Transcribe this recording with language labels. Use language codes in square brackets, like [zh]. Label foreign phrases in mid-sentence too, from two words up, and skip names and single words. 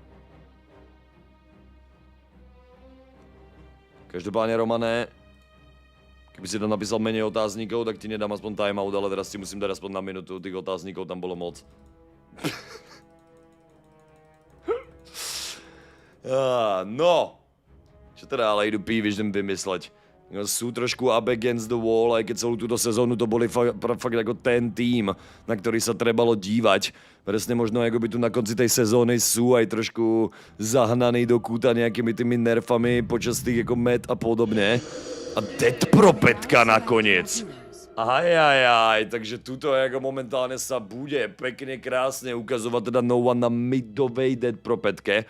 [sk] Každopádně, Romane, kdyby si tam napísal méně otázníkov, tak ti nedám aspoň timeout, ale teraz si musím dát aspoň na minutu, těch otázníkov tam bylo moc. No, čo teda ale jdu P-Vision vymyslet. Sú trošku [en] up against the wall, [sk] aj keď celú túto sezónu to boli fakt jako ten tým, na ktorý sa trebalo dívať. Presne možno jako by tu na konci tej sezóny sú aj trošku zahnaný do kúta nejakými tými nerfami počas tých jako met a podobne. A Dead Propetka nakoniec. Ajajaj, takže tuto jako momentálne sa bude pekne krásne ukazovať teda No One na midovej Dead Propetke.